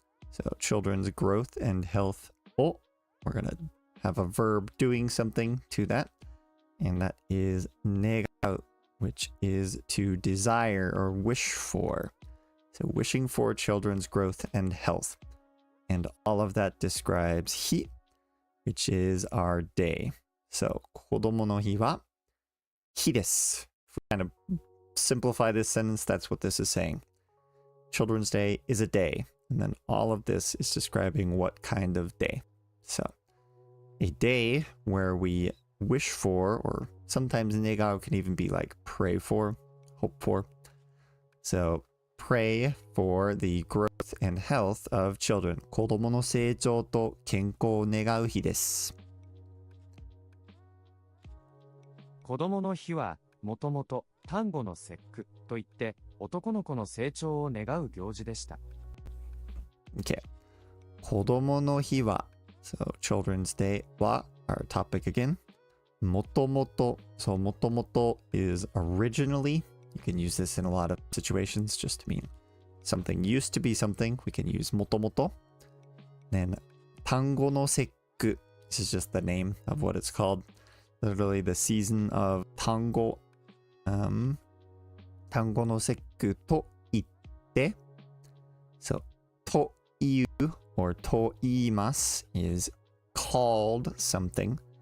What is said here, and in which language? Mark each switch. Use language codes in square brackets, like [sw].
[en] So children's growth and health. Oh, we're going to have a verb doing something to that. And that is 願う, which is to desire or wish for. So wishing for children's growth and health. And all of that describes 日, which is our day. So [ja] 子供の日は日です. [en] If we kind of simplify this sentence, that's what this is saying. Children's Day is a day. And then all of this is describing what kind of day. So a day where we wish for, or sometimes 願う can even be like pray for, hope for. So pray for the growth and health of children. [ja] 子供の成長と健康を願う日です。子供の日はもともと端午の節句といって男の子の成長を願う行事でした。 [en] Okay. 子供の日は So Children's Day は our topic again. もともと So もともと is originally. You can use this in a lot of situations just to mean something used to be something. We can use もともと. Then 端午の節句 This is just the name of what it's called. Literally the season of [ja] 端午の節句と言って [en] So という or と言います is called something.